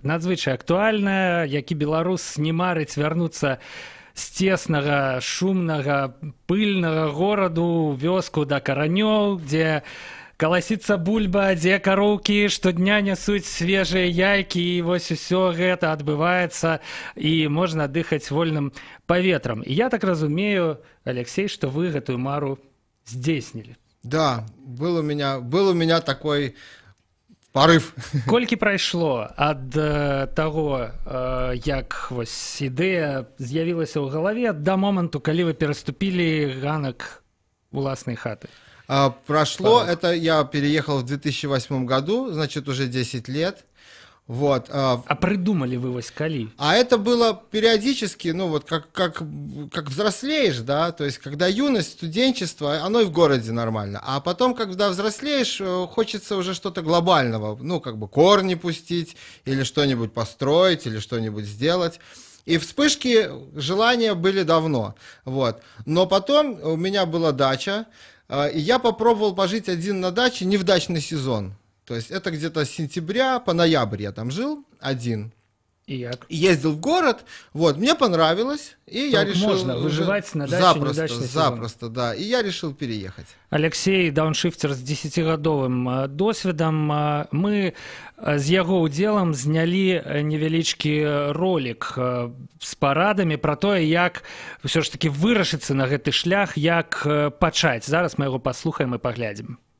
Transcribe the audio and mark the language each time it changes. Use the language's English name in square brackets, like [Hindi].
[Belarusian] Надзвычай актуальная, які беларус не марыць вярнуцца з цеснага, шумнага, пыльнага гораду, вёску да каранёў, дзе каласіцца бульба, дзе кароўкі штодня нясуць свежыя яйкі, і вось усё гэта адбываецца, і можна дыхаць вольным паветрам. І я так разумею, Алексей, што вы гэтую мару здзейснілі. [Russian] Да, был у меня такой порыв. [Belarusian] Колькі прайшло ад таго, як вось ідэя з'явілася ў галаве, да моманту, калі вы пераступілі ганак уласнай хаты? [Russian] Прошло, это я переехал в 2008 году, значит, уже 10 лет. Вот. А придумали вы [Belarusian] вось калі? [Russian] А это было периодически, ну вот как взрослеешь, да, то есть когда юность, студенчество, оно и в городе нормально. А потом, когда взрослеешь, хочется уже что-то глобального, ну как бы корни пустить, или что-нибудь построить, или что-нибудь сделать. И вспышки желания были давно, вот. Но потом у меня была дача, и я попробовал пожить один на даче, не в дачный сезон. То есть это где-то с сентября по ноябрь я там жил один. И ездил в город, вот, мне понравилось, и я решил... Можно выживать на даче запросто, да, и я решил переехать. [Belarusian] Алексей, дауншифтер з 10гадовым досведам, мы з яго ўдзелам знялі невялічкі ролик з парадамі пра тое, як ўсё ж таки вырашыцца на гэты шлях, як пачаць. Зараз мы яго паслухаем і паглядзім.